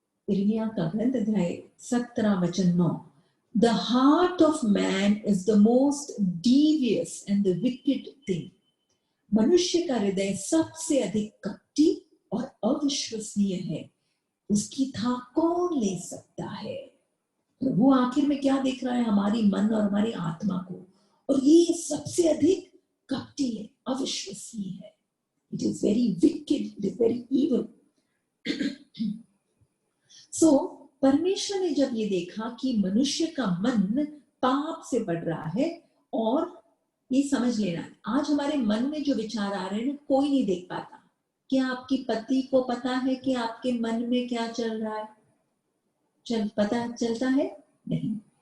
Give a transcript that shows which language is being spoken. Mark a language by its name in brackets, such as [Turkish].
[Hindi] यिर्मयाह का ग्रंथ अध्याय 17 वचन 9, [English] The heart of man is the most devious and the wicked thing. [Hindi] मनुष्य का हृदय सबसे अधिक कपटी और अविश्वसनीय है, उसकी था कौन ले सकता है। प्रभु आखिर में क्या देख रहा है, हमारी मन और हमारी आत्मा को, और ये सबसे अधिक कपटी है, अविश्वसनीय है। [English] It is very wicked, it is very evil. [Hindi] So परमेश्वर ने जब ये देखा कि मनुष्य का मन पाप से बढ़ रहा है, और ये समझ लेना, आज हमारे मन में जो विचार आ रहे हैं कोई नहीं देख पाता। क्या आपकी पति को पता है कि आपके मन में क्या चल रहा है? पता चलता है? नहीं।